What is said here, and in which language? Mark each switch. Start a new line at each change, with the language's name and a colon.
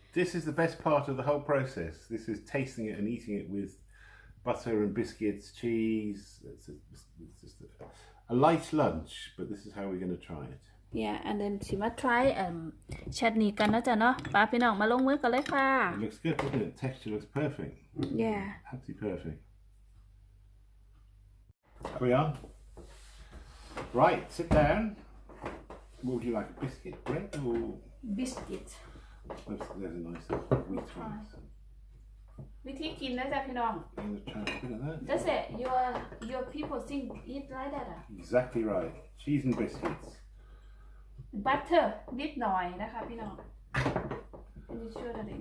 English: This is the best part of the whole process. This is tasting it and eating it with butter and biscuits, cheese. It's just a light lunch, but this is how we're going to try it. yeah and then
Thai: สิมา try ชัตนี่กันนะจ๊ะเนาะป้าพี่น้องมาลงมือกันเลยค่ะ
English: It looks good, doesn't it? Texture looks perfect. yeah Absolutely perfect. Are we on? Right, sit down. What would you like, a biscuit, bread, or... biscuit There's a nice wheat one.
Thai: วิธีกินนะจ๊ะพี่น้อง
English: I'm going to try a bit of that. Does it your people think eat like that Exactly right. Cheese and biscuits.
Thai: butter นิดหน่อยนะคะพี่น้อง
English: Can you show that in